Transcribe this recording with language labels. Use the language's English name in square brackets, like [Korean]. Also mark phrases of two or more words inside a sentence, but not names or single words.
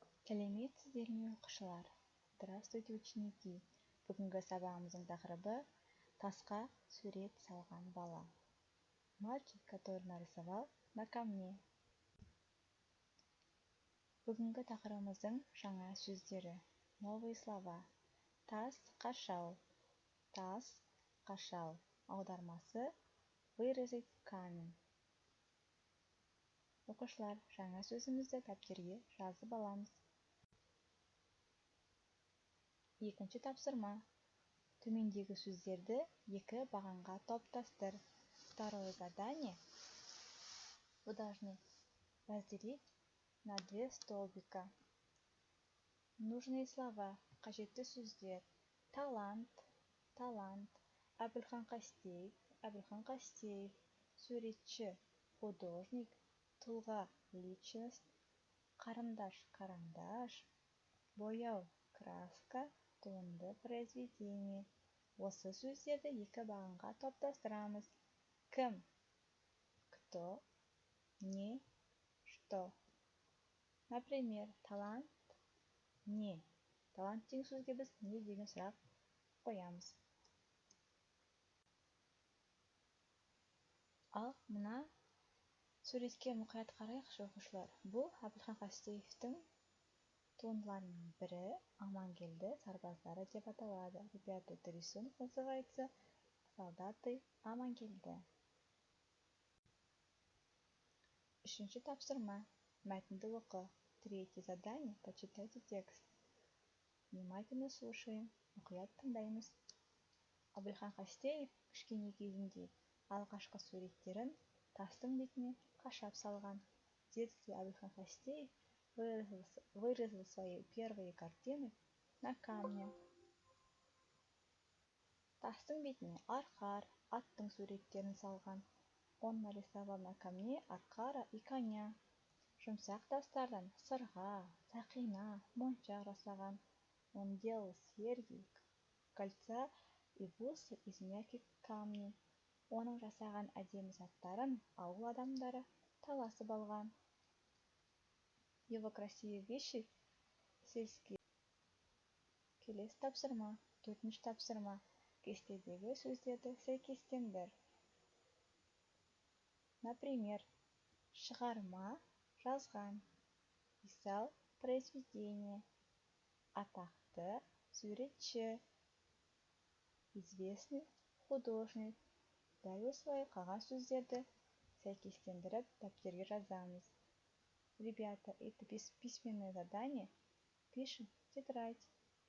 [Kazakh] Сәлеметсіздер ме, оқушылар? [Russian] Здравствуйте, ученики! [Kazakh] Бүгінгі сабағымыздың тақырыбы тасқа сурет салған бала. [Russian] Мальчик, который нарисовал на камне. [Kazakh] Бүгінгі тақырыбымыздың жаңа сөздері. [Russian] Новые слова. [Kazakh] Тас, қашау. Тас, қашау. Аудармасы [Russian] вырезать камень. [Kazakh] Оқушылар, жаңа сөзімізді дәптерге жазып аламыз. Екінші тапсырма. Төмендегі сөздерді екі бағанға топтастыр. [Russian] Второе задание. Вы должны разделить на 2 столбика. Нужные слова. [Kazakh] Қажетті сөздер. Талант, талант. Әбілхан Қастеев. Суретші, художник. Тұлға, личность. Карандаш. Бояу, краска. Туынды, произведение. Осы сөздерді екі бағанға топтастырамыз. Кім? [Russian] Кто? Не? Что? Например, талант? [Kazakh] Не. Талант деген сөзге біз не деген сұрақ қоямыз. Ал мына суретке мұқият қарайықшы, оқушылар. Бұл Әбілхан Қастеевтің туындыларының бірі Амангелді сарбаздары деп аталады. [Russian] Ребята, этот рисунок называется солдаты Амангелді. [Kazakh] Үшінші тапсырма. Мәтінді оқы. [Russian] Третье задание. Почитайте текст. Внимательно слушаем. [Kazakh] Мұқият тыңдаймыз. Әбілхан Қастеев кішкене кезінде алғашқы суреттерін тастың бетіне қашап салған. [Russian] В детстве Әбілхан Қастеев выразил свои первые картины на камне. [Kazakh] Тастың бетіне арқар, аттың суреттерін салған. [Russian] Он нарисовал на камне арқара и коня. [Kazakh] Жұмсақ тастардан сырға, сақина, моншақ жасаған. [Russian] Он делал серьги, кольца и бусы из мягких камней. [Kazakh] Оның жасаған әдемі заттарын ауыл адамдары таласып алған. [Russian] Его красивые вещи сельские. [Kazakh] Келесі тапсырма. Төртінші тапсырма. Кестедегі сөздерді сәйкестендір. Например, шығарма жазған. [Russian] Писал произведение. [Kazakh] Атақты суретші. [Russian] Известный художник. [Kazakh] Дәл осылай қалған сөздерді сәйкестендіріп дәптерге жазамыз. [Russian] Ребята, это письменное задание. Пишем в тетрадь.